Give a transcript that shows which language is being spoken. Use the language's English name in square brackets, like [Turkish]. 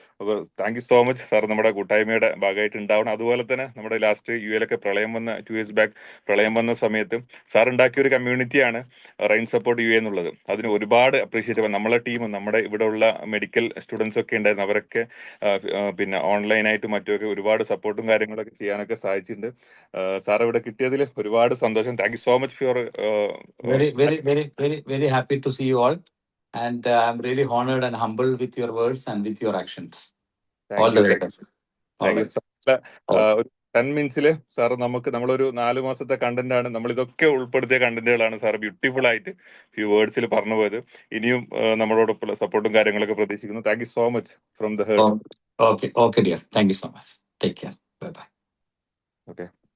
[Malayalam] അപ്പോൾ [English] thank you so much [Malayalam] sir, നമ്മുടെ കൂട്ടായ്മയുടെ ഭാഗമായിട്ട് ഉണ്ടാവണം. അതുപോലെ തന്നെ നമ്മുടെ ലാസ്റ്റ് യുഎയിലൊക്കെ പ്രളയം വന്ന 2 years ബാക്ക് പ്രളയം വന്ന സമയത്ത് സാർ ഉണ്ടാക്കിയ ഒരു കമ്മ്യൂണിറ്റിയാണ് റെയിൻ സപ്പോർട്ട് യു എന്നുള്ളത്. അതിന് ഒരുപാട് അപ്രീഷിയേറ്റ് ചെയ്യാം. നമ്മളെ ടീമും നമ്മുടെ ഇവിടെ ഉള്ള മെഡിക്കൽ സ്റ്റുഡൻസ് ഒക്കെ ഉണ്ടായിരുന്നു, അവരൊക്കെ ഓൺലൈനായിട്ട് മറ്റൊക്കെ ഒരുപാട് സപ്പോർട്ടും കാര്യങ്ങളൊക്കെ ചെയ്യാനൊക്കെ സാധിച്ചിട്ടുണ്ട്. സാർ ഇവിടെ കിട്ടിയതിൽ ഒരുപാട് സന്തോഷം. [English] Thank you so much for very happy to see you all, and I'm really honored and humbled with your words and with your actions. All the very best. [Malayalam] ഒരു 10 minutes സാർ നമ്മളൊരു 4 മാസത്തെ content ആണ്, നമ്മൾ ഇതൊക്കെ ഉൾപ്പെടുത്തിയ കണ്ടന്റുകളാണ് sir beautiful ആയിട്ട് few വേർഡ്സിൽ പറഞ്ഞു പോയത്. ഇനിയും നമ്മളോടൊപ്പം സപ്പോർട്ടും കാര്യങ്ങളൊക്കെ പ്രതീക്ഷിക്കുന്നു. [English] Thank you so much from the heart. Okay dear, thank you so much. Take care. Bye.